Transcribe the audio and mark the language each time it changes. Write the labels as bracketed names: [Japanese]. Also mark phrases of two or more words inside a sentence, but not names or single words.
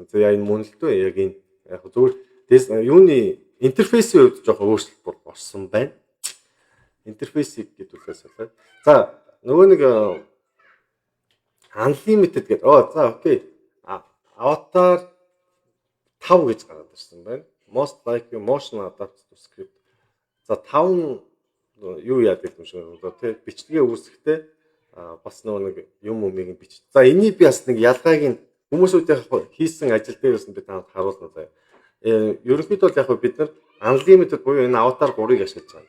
[Mongolian] За энэ мөн л дөө яг энэ яг зүгээр юуны интерфейсийн хувьд жоохон өөрчлөлт болсон байна. Интерфейсийг гэдүүлээс болоод. За нөгөө нэг unlimited гэдэг. За окей. Avatar 5 гэж гараад ирсэн байна. [English] Most like you motion adapt to script. [Mongolian] За 5 юу яадаг юм шиг байна. Тэ бичлэгээ үүсгэхдээ бас нэг юм өмийг бич. За энийг би бас нэг ялгааг нь хүмүүсүүдийн хийсэн ажил дээрээс нь би танад харуулна заяа. Ерөнхийдөө бол яг бид нар unlimited буюу энэ avatar 3-ыг ашиглаж байгаа.